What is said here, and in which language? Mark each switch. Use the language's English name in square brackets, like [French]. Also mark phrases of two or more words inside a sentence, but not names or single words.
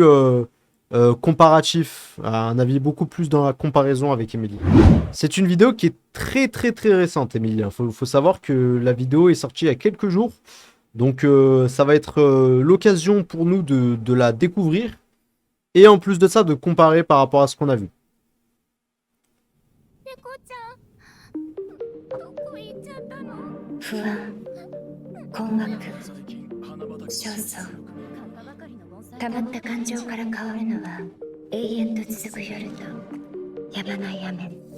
[French] comparatif, un avis beaucoup plus dans la comparaison avec Emilie. C'est une vidéo qui est très récente, Emilie. Faut savoir que la vidéo est sortie il y a quelques jours, donc ça va être l'occasion pour nous de la découvrir, et en plus de ça de comparer par rapport à ce qu'on a vu. [Japanese] Fuan, たまった感情から変わるのは永遠と続く夜とやまない雨。